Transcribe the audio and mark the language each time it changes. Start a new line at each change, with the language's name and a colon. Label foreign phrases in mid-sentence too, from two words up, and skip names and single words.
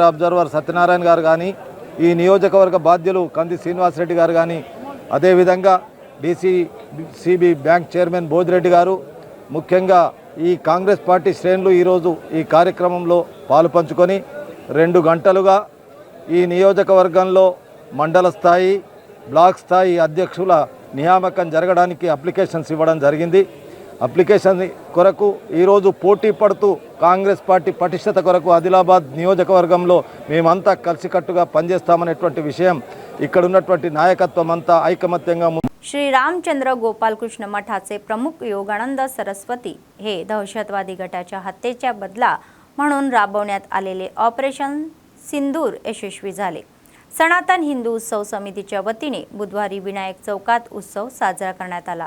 Telugu: అబ్జర్వర్ సత్యనారాయణ గారు కానీ, ఈ నియోజకవర్గ బాధ్యులు కంది శ్రీనివాసరెడ్డి గారు కానీ, అదేవిధంగా డిసిసిబి
English: bank chairman
Telugu: భోజిరెడ్డి గారు, ముఖ్యంగా ఈ కాంగ్రెస్ పార్టీ శ్రేణులు ఈరోజు ఈ కార్యక్రమంలో పాలు పంచుకొని 2 గంటలుగా ఈ నియోజకవర్గంలో మండల స్థాయి, బ్లాక్ స్థాయి అధ్యక్షుల నియామకం జరగడానికి అప్లికేషన్స్ ఇవ్వడం జరిగింది. అప్లికేషన్ కొరకు ఈరోజు పోటీ పడుతూ కాంగ్రెస్ పార్టీ పటిష్టత కొరకు ఆదిలాబాద్ నియోజకవర్గంలో మేమంతా కలిసికట్టుగా పనిచేస్తామనేటువంటి విషయం ఇక్కడ ఉన్నటువంటి నాయకత్వ అంతా ఐకమత్యంగా
Marathi: श्री रामचंद्र गोपालकृष्ण मठाचे प्रमुख योगानंद सरस्वती हे दहशतवादी गटाच्या हत्येच्या बदला म्हणून राबवण्यात आलेले ऑपरेशन सिंदूर यशस्वी झाले. सनातन हिंदू उत्सव समितीच्या वतीने बुधवारी विनायक चौकात उत्सव साजरा करण्यात आला.